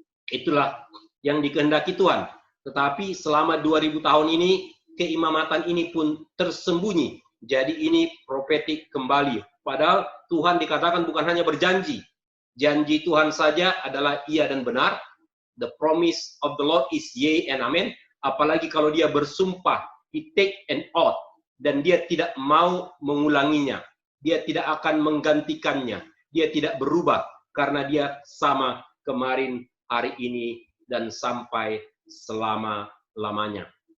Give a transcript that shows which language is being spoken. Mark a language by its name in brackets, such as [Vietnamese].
[Indonesian] Itulah yang dikehendaki Tuhan. Tetapi selama 2000 tahun ini, keimamatan ini pun tersembunyi. Jadi ini profetik kembali. Padahal Tuhan dikatakan bukan hanya berjanji. Janji Tuhan saja adalah iya dan benar. [English] The promise of the Lord is yea and amen. [Indonesian] Apalagi kalau dia bersumpah, [English] he take an oath, [Indonesian] dan dia tidak mau mengulanginya. Dia tidak akan menggantikannya. Dia tidak berubah karena dia sama kemarin, hari ini, dan sampai selama-lamanya.